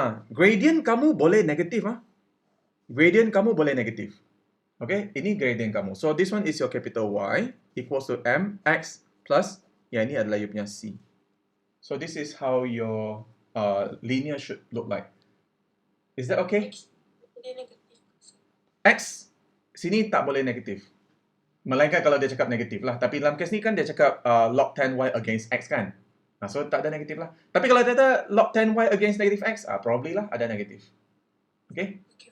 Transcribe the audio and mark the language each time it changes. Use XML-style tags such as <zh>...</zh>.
<ms>Gradient kamu boleh negatif. Gradient kamu boleh negatif. Okay, ini gradient kamu.</ms> <en>So this one is your capital Y equals to mx plus,</en> <ms>yang ini adalah you punya</ms> <en>C. So this is how your linear should look like. Is that okay?</en> <ms>X boleh negatif. X sini tak boleh negatif. Melainkan kalau dia cakap negatif lah. Tapi dalam kes ni kan dia cakap log 10y against x kan. So tak ada negatif lah. Tapi kalau dia kata log 10y against negative x, probably lah ada negatif. Okay?</ms>